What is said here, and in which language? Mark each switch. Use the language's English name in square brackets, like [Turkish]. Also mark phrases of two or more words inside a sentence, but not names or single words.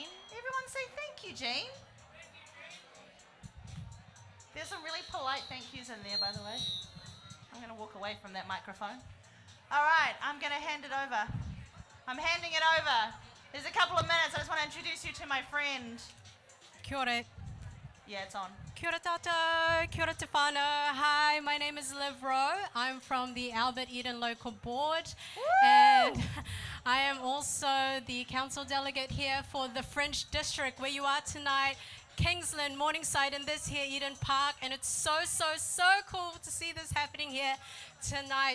[English] Everyone say thank you, Jean. There's some really polite thank yous in there, by the way. I'm going to walk away from that microphone. All right, I'm going to hand it over. I'm handing it over. There's a couple of minutes. I just want to introduce you to my friend. [Māori] Kia ora. [English] Yeah, it's on. [Māori] Kia ora tātou, kia ora te whānau. [English] Hi, my name is Liv Rowe. I'm from the Albert Eden Local Board. And I am also the council delegate here for the Fringe District, where you are tonight. Kingsland, Morningside, and this here, Eden Park. And it's so cool to see this happening here tonight.